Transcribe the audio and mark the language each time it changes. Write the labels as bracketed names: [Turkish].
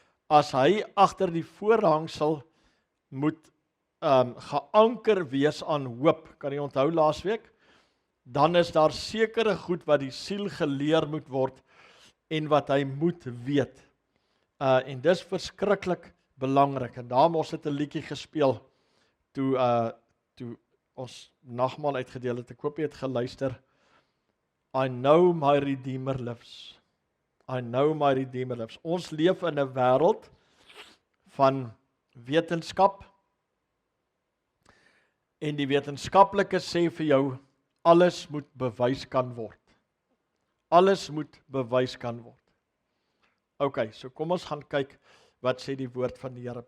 [Afrikaans] As hy agter die voorhangsel moet geanker wees aan hoop, kan jy onthou laasweek, dan is daar sekere goed wat die siel geleer moet word en wat hy moet weet. En dis verskriklik belangrik. En daarom ons het 'n liedjie gespeel toe ons nagmaal uitgedeel het. Ek hoop jy het geluister. [English] I know my Redeemer lives. I know my Redeemer lives. [Afrikaans] Ons leef in 'n wêreld van wetenskap. En die wetenskaplike sê vir jou, alles moet bewys kan word. Alles moet bewys kan word. OK, so kom ons gaan kyk wat sê die woord van die Here.